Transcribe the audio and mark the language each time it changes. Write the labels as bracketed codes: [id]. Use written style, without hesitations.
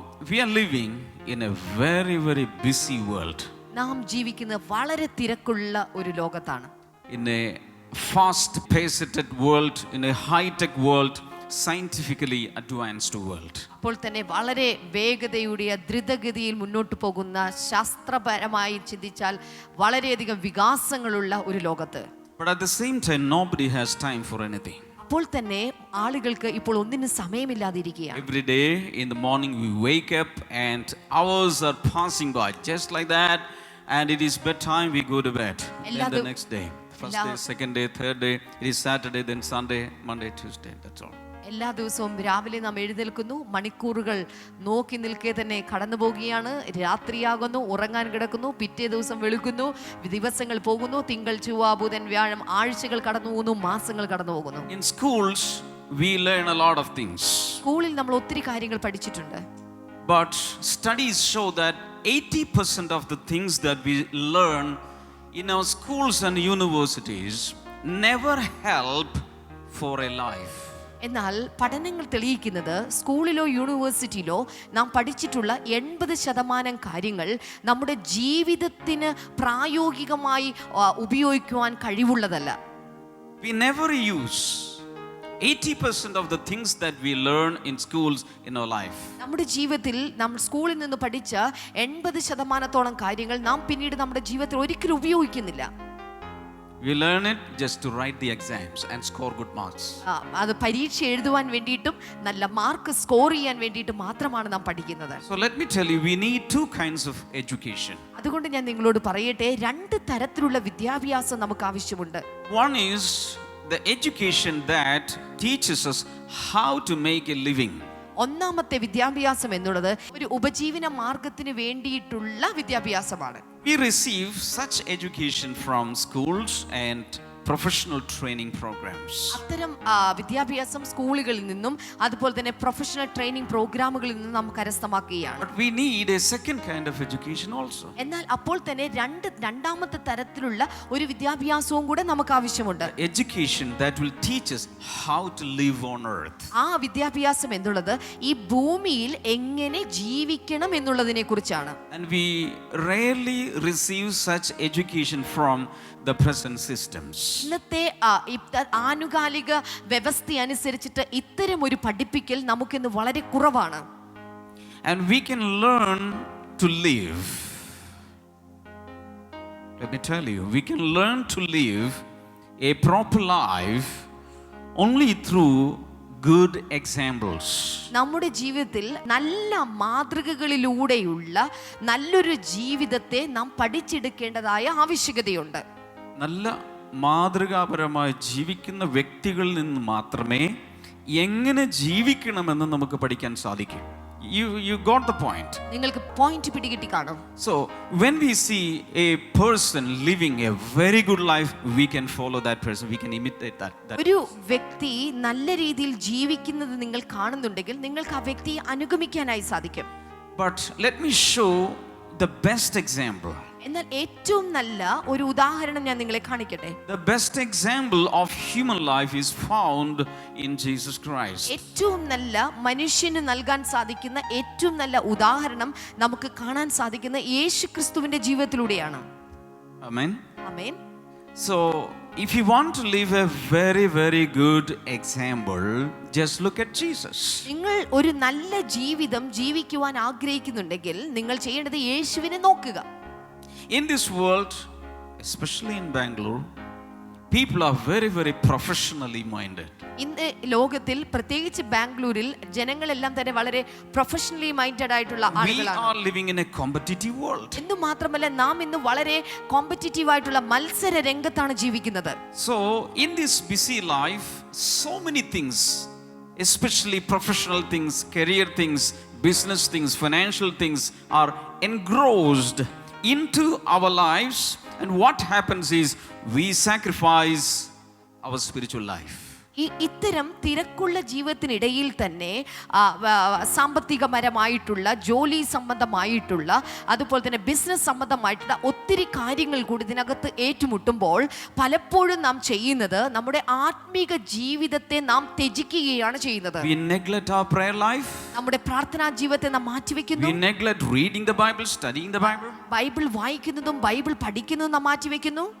[en] We are living in a very, very busy world. [ml] നാം ജീവിക്കുന്ന വളരെ തിരക്കുള്ള ഒരു ലോകത്താണ്. [en] In a fast-paced world, in a high-tech world, scientifically advanced world. [ml] അപ്പോൾ തന്നെ വളരെ വേഗതയുടെ ദ്രുതഗതിയിൽ മുന്നോട്ട് പോകുന്ന, ശാസ്ത്രപരമായി ചിന്തിച്ചാൽ വളരെയധികം വികാസങ്ങളുള്ള ഒരു ലോകത്ത്. [en] But at the same time, nobody has time for anything. [ml] അപ്പോൾ തന്നെ ആളുകൾക്ക് ഇപ്പോൾ ഒന്നിനും സമയമില്ലാതിരിക്കുകയാണ്. [en] Every day in the morning we wake up and hours are passing by just like that, and it is bedtime, we go to bed. Then the next day, first day, second day, third day, it is Saturday, then Sunday, Monday, Tuesday, that's all. [ml] എല്ലാ ദിവസവും രാവിലെ നാം എഴുന്നേൽക്കുന്നു, മണിക്കൂറുകൾ നോക്കി നിൽക്കെ തന്നെ കടന്നു പോവുകയാണ്. രാത്രിയാകുന്നു, ഉറങ്ങാൻ കിടക്കുന്നു, പിറ്റേ ദിവസം വെളുക്കുന്നു, ദിവസങ്ങൾ പോകുന്നു, തിങ്കൾ ചൊവ്വ ബുധൻ വ്യാഴം, ആഴ്ചകൾ കടന്നു പോകുന്നു, മാസങ്ങൾ കടന്നു പോകുന്നു. [en] In schools we learn a lot of things. [ml] സ്കൂളിൽ നമ്മൾ ഒത്തിരി കാര്യങ്ങൾ പഠിച്ചിട്ടുണ്ട്. [en] But studies show that 80% of the things that we learn in our schools and universities never help for a life. [ml] എന്നാൽ പഠനങ്ങൾ തെളിയിക്കുന്നത് സ്കൂളിലോ യൂണിവേഴ്സിറ്റിയിലോ നാം പഠിച്ചിട്ടുള്ള 80% കാര്യങ്ങൾ നമ്മുടെ ജീവിതത്തിന് പ്രായോഗികമായി ഉപയോഗിക്കുവാൻ കഴിവുള്ളതല്ല. [en] We never use 80% of the things that we learn in schools in our life. [ml] നമ്മുടെ ജീവിതത്തിൽ നമ്മൾ സ്കൂളിൽ നിന്ന് പഠിച്ച 80% കാര്യങ്ങൾ നാം പിന്നീട് നമ്മുടെ ജീവിതത്തിൽ ഒരിക്കലും ഉപയോഗിക്കുന്നില്ല. [en] We learn it just to write the exams and score good marks. [ml] അത് പരീക്ഷ എഴുതുവാൻ വേണ്ടിയിട്ടും നല്ല മാർക്ക് സ്കോർ ചെയ്യാൻ വേണ്ടിയിട്ടും മാത്രമാണ് നാം പഠിക്കുന്നത്. [en] So let me tell you, we need two kinds of education. [ml] അതുകൊണ്ട് ഞാൻ നിങ്ങളോട് പറയട്ടെ, 2 തരത്തിലുള്ള വിദ്യാഭ്യാസം നമുക്ക് ആവശ്യമുണ്ട്. [en] One is the education that teaches us how to make a living. [ml] ഒന്നാമത്തെ വിദ്യാഭ്യാസം എന്നുള്ളത് ഒരു ഉപജീവന മാർഗത്തിന് വേണ്ടിയിട്ടുള്ള വിദ്യാഭ്യാസമാണ്. [en] We receive such education from schools and professional training programs. [ml] അത്തരം വിദ്യാഭ്യാസം സ്കൂളുകളിൽ നിന്നും അതുപോലെ തന്നെ [en] professional training പ്രോഗ്രാമുകളിൽ [ml] നിന്നും നാം കരസ്ഥമാക്കുകയാണ്. [en] But we need a second kind of education also. [ml] എന്നാൽ അപ്പോൾ തന്നെ രണ്ടാമത്തെ തരത്തിലുള്ള ഒരു വിദ്യാഭ്യാസവും കൂടെ നമുക്ക് ആവശ്യമുണ്ട്. [en] Education that will teach us how to live on earth. [ml] ആ വിദ്യാഭ്യാസം എന്നുള്ളത് ഈ ഭൂമിയിൽ എങ്ങനെ ജീവിക്കണം എന്നുള്ളതിനെ കുറിച്ചാണ്. [en] And we rarely receive such education from the present systems. [ml] ഇന്നത്തെ ആനുകാലിക വ്യവസ്ഥ അനുസരിച്ചിട്ട് ഇത്തരം ഒരു പഠിപ്പിക്കൽ നമുക്കിന്ന് വളരെ കുറവാണ്. [en] And we can learn to live. Let me tell you, we can learn to live a proper life only through good examples. [ml] നമ്മുടെ ജീവിതത്തിൽ നല്ല മാതൃകകളിലൂടെയുള്ള നല്ലൊരു ജീവിതത്തെ നാം പഠിച്ചെടുക്കേണ്ടതായ ആവശ്യകതയുണ്ട്. നല്ല മാതൃകാപരമായി ജീവിക്കുന്ന വ്യക്തികളിൽ നിന്ന് മാത്രമേ എങ്ങനെ ജീവിക്കണമെന്ന് നമുക്ക് പഠിക്കാൻ സാധിക്കും. [en] You got the point. [ml] നിങ്ങൾക്ക് പോയിന്റ് പിടികിട്ടി കാണും. [en] So when we see a person living a very good life, we can follow that person, we can imitate that. [ml] ഒരു വ്യക്തി നല്ല രീതിയിൽ ജീവിക്കുന്നത് നിങ്ങൾ കാണുന്നുണ്ടെങ്കിൽ നിങ്ങൾക്ക് ആ വ്യക്തിയെ അനുഗമിക്കാനായി സാധിക്കും. [en] But let me show the best example. [ml] എന്നാൽ ഏറ്റവും നല്ല ഒരു ഉദാഹരണം ഞാൻ നിങ്ങളെ കാണിക്കട്ടെ. [en] The best example of human life is found in Jesus Christ. [ml] ഏറ്റവും നല്ല മനുഷ്യന് നൽകാൻ സാധിക്കുന്ന ഏറ്റവും നല്ല ഉദാഹരണം നമുക്ക് കാണാൻ സാധിക്കുന്ന യേശുക്രിസ്തുവിന്റെ ജീവിതത്തിലൂടെയാണ്. [en] Amen. [ml] Amen. [en] So if you want to live a very very good example, just look at Jesus. [ml] നിങ്ങൾ ഒരു നല്ല ജീവിതം ജീവിക്കുവാൻ ആഗ്രഹിക്കുന്നുണ്ടെങ്കിൽ നിങ്ങൾ ചെയ്യേണ്ടത് യേശുവിനെ നോക്കുക. [en] In this world, especially in Bangalore, people are very very professionally minded. [ml] ഇന്ന് ലോകത്തിൽ പ്രത്യേകിച്ച് ബാംഗ്ലൂരിൽ ജനങ്ങളെല്ലാം തന്നെ വളരെ [en] professionally minded [ml] ആയിട്ടുള്ള [en] We [ml] ആളുകളാണ്. [en] are living in a competitive world. [ml] എന്ന് മാത്രമല്ല നാം ഇന്ന് വളരെ കോമ്പറ്റീറ്റീവ് ആയിട്ടുള്ള മത്സര രംഗത്താണ് ജീവിക്കുന്നത്. [en] So in this busy life, so many things, especially professional things, career things, business things, financial things are engrossed into our lives, and what happens is we sacrifice our spiritual life. [ml] ഇത്തരം തിരക്കുള്ള ജീവിതത്തിനിടയിൽ തന്നെ സാമ്പത്തികപരമായിട്ടുള്ള ജോലി സംബന്ധമായിട്ടുള്ള അതുപോലെ തന്നെ business സംബന്ധമായിട്ടുള്ള ഒത്തിരി കാര്യങ്ങൾ കൂടി ഇതിനകത്ത് ഏറ്റുമുട്ടുമ്പോൾ പലപ്പോഴും നാം ചെയ്യുന്നത് നമ്മുടെ ആത്മീക ജീവിതത്തെ നാം ത്യജിക്കുകയാണ് ചെയ്യുന്നത്. [en] We neglect our prayer life. [ml] നമ്മുടെ പ്രാർത്ഥനാ ജീവിതത്തെ നാം മാറ്റിവെക്കുന്നു. [en] We neglect reading the Bible, studying the Bible. [ml] Bible വായിക്കുന്നതും ബൈബിൾ പഠിക്കുന്നതും നാം മാറ്റിവെക്കുന്നു.